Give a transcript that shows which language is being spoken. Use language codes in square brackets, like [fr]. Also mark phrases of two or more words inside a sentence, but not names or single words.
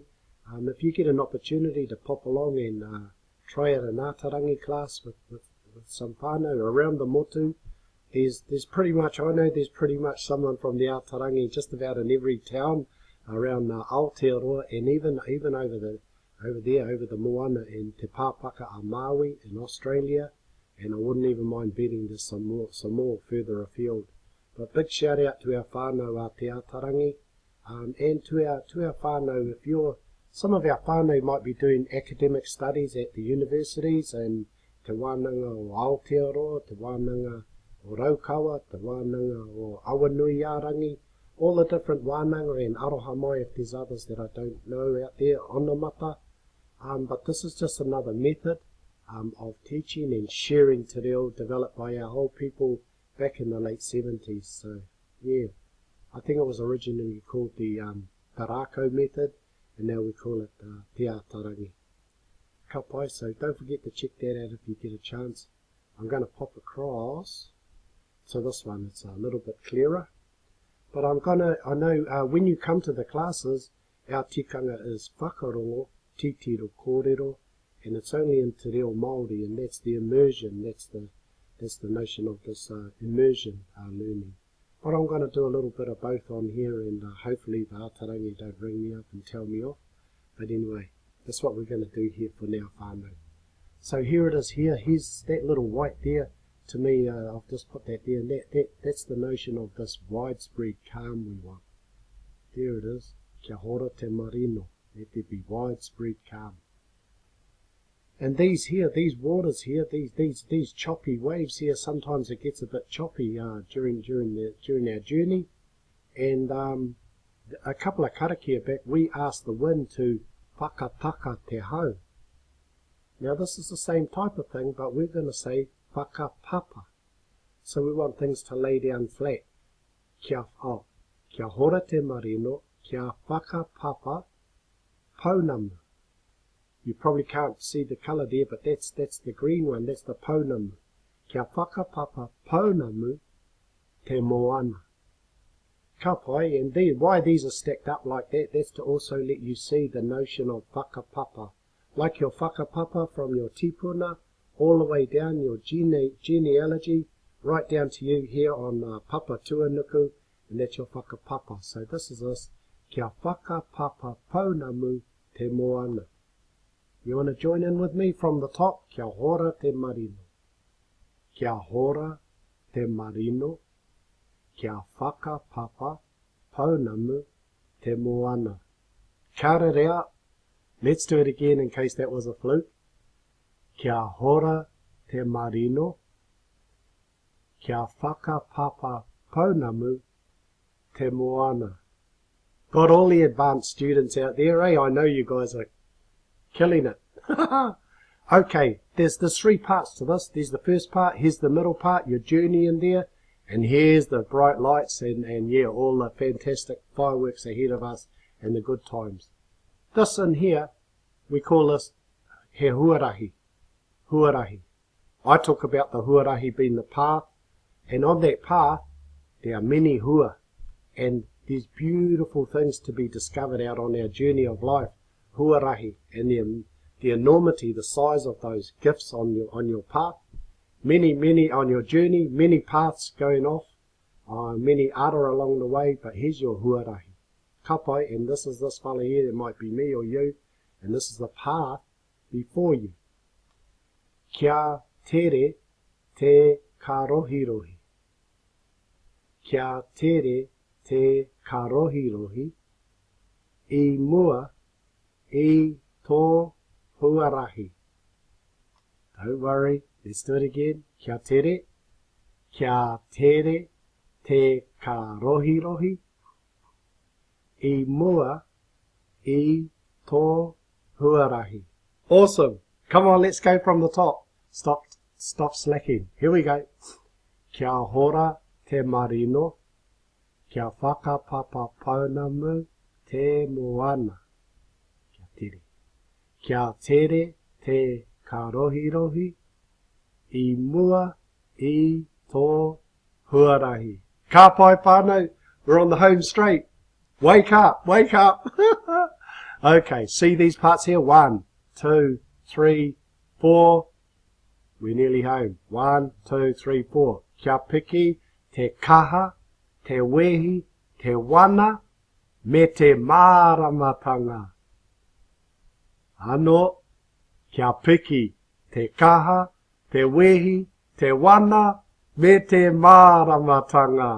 [en] If you get an opportunity to pop along and try out an Ataarangi class with some whānau around the motu, there's pretty much, I know there's pretty much someone from the Ataarangi just about in every town around Aotearoa, and even over the moana in Te Pāpaka a Maui in Australia, and I wouldn't even mind betting there's some more further afield. But big shout out to our whānau Te Ataarangi, and to our whānau. If some of our whānau might be doing academic studies at the universities, and Te Wānanga o Aotearoa, Te Wānanga o Räkau, Te Wānanga o Awanuiarangi, all the different wānanga, and [mi] aroha mai [en] if there's others that I don't know out there on the mata. But this is just another method of teaching and sharing [mi] te reo [en] developed by our whole people back in the late 70s. So yeah, I think it was originally called the Räkau method, and now we call it Te Ataarangi. [mi] Ka pai, [en] so don't forget to check that out if you get a chance. I'm going to pop across to this one. It's a little bit clearer. But I know when you come to the classes, our tikanga is [mi] whakarongo, titiro kōrero, [en] and it's only in [mi] Te Reo Mäori, [en] and that's the immersion, that's the notion of this immersion learning. But I'm going to do a little bit of both on here, and hopefully the Ataarangi don't ring me up and tell me off. But anyway, that's what we're going to do here for now, whānau. So here it is here. Here's that little white there. To me, I've just put that there, and that's the notion of this widespread calm we want. There it is. [mi] Kia hora te Marino. [en] Let there be widespread calm. And these here, these waters here, these choppy waves here, sometimes it gets a bit choppy during our journey. And a couple of karakia back, we asked the wind to [mi] whakataka te hau. [en] Now this is the same type of thing, but we're going to say whakapapa. So we want things to lay down flat. [mi] Kia hora te Marino, kia whakapapa pounamu. [en] You probably can't see the colour there, but that's the green one, that's the pounamu. [mi] Kia whakapapa pounamu te moana. Ka pai, [en] and why these are stacked up like that, that's to also let you see the notion of whakapapa. Like your whakapapa from your tipuna, all the way down your genealogy, right down to you here on Papa Tuanuku, and that's your whakapapa. So this is us, [mi] kia whakapapa pounamu te moana. [en] You want to join in with me from the top? [mi] Kia hora te marino. Kia hora te marino. Kia whakapapa pounamu te moana. Kāre rea. [en] Let's do it again in case that was a fluke. [mi] Kia hora te marino. Kia whakapapa pounamu te moana. [en] Got all the advanced students out there, eh? I know you guys are killing it. Okay, there's 3 parts to this. There's the first part, here's the middle part, your journey in there, and here's the bright lights and yeah, all the fantastic fireworks ahead of us and the good times. This in here, we call this [mi] he huarahi. [en] Huarahi. I talk about the huarahi being the path, and on that path, there are many hua, and there's beautiful things to be discovered out on our journey of life. Huarahi, and the enormity, the size of those gifts on your path. Many on your journey, many paths going off, many ara along the way, but here's your huarahi. [mi] Kapai, [en] and this is this fella here, it might be me or you, and this is the path before you. [mi] Kia tere te karohirohi. Kia tere te karohirohi. I mua I tō huarahi. [en] Don't worry, let's do it again. [mi] Kia tere te karohirohi. I mua I tō huarahi. [en] Awesome. Come on, let's go from the top. Stop slacking. Here we go. [mi] Kia hora te marino. Kia whakapapa pounamu te moana. Kia tere te karohirohi. I mua I tō huarahi. Ka pai whānau. [en] We're on the home straight. Wake up, wake up. Okay, see these parts here? 1, 2, 3, 4. We're nearly home. 1, 2, 3, 4. [mi] Kia piki, te kaha, te wehi, te wana, me te māramatanga. Ano, kia piki, te kaha, te wehi, te wana, me te māramatanga.